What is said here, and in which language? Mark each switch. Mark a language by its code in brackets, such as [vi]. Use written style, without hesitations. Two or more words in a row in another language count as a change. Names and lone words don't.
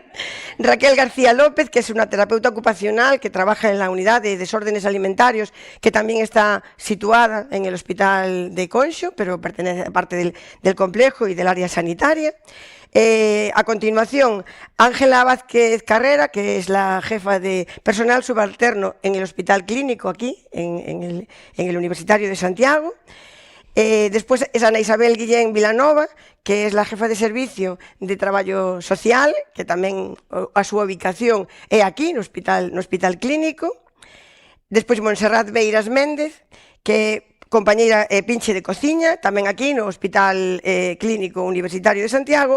[es] Raquel García López, que es una terapeuta ocupacional que trabaja en la unidad de desórdenes alimentarios, que también está situada en el Hospital de Conxo, pero pertenece a parte del complejo y del área sanitaria. A continuación, Ángela Vázquez Carrera, que es la jefa de personal subalterno en el Hospital Clínico aquí, en el Universitario de Santiago. [gl] Despois es Ana Isabel Guillén Vilanova, [es] que es la jefa de servicio [gl] de traballo social, que tamén a súa ubicación é aquí, no Hospital Clínico. Despois Montserrat Beiras Méndez, que é compañeira pinche de cociña, tamén aquí no Hospital Clínico Universitario de Santiago.